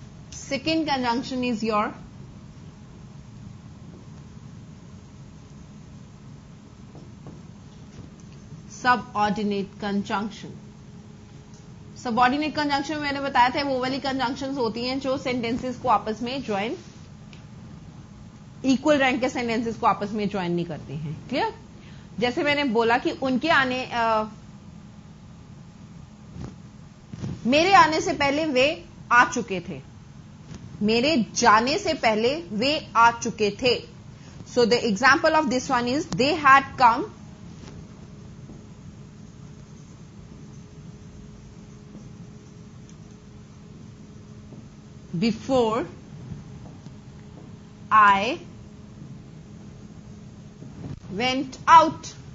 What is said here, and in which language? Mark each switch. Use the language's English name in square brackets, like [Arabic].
[English] Second conjunction is your subordinate conjunction. [Hindi] Subordinate conjunction में मैंने बताया था वो वाली conjunctions होती हैं जो sentences को आपस में join, equal rank के sentences को आपस में join नहीं करती हैं. [English] Clear? [Hindi] जैसे मैंने बोला कि उनके आने मेरे आने से पहले वे आ चुके थे. मेरे जाने से पहले वे आ चुके थे. [English] So the example of this one is they had come before I went out.